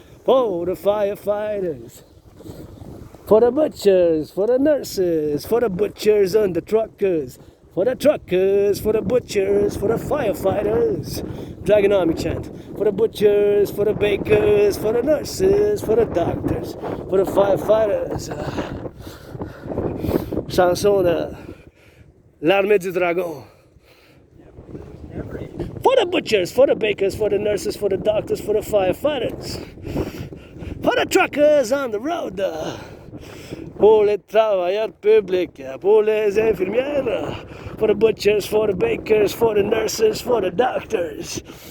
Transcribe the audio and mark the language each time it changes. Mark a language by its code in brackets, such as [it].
[en] For the firefighters. For the butchers, for the nurses, for the butchers and the truckers. For the truckers, for the butchers, for the firefighters. Dragon Army chant. For the butchers, for the bakers, for the nurses, for the doctors, for the firefighters. [fr] Chanson de l'armée du dragon. [en] For the butchers, for the bakers, for the nurses, for the doctors, for the firefighters. For the truckers on the road. [fr] Pour les travailleurs publics, pour les infirmières, [en] for the butchers, for the bakers, for the nurses, for the doctors.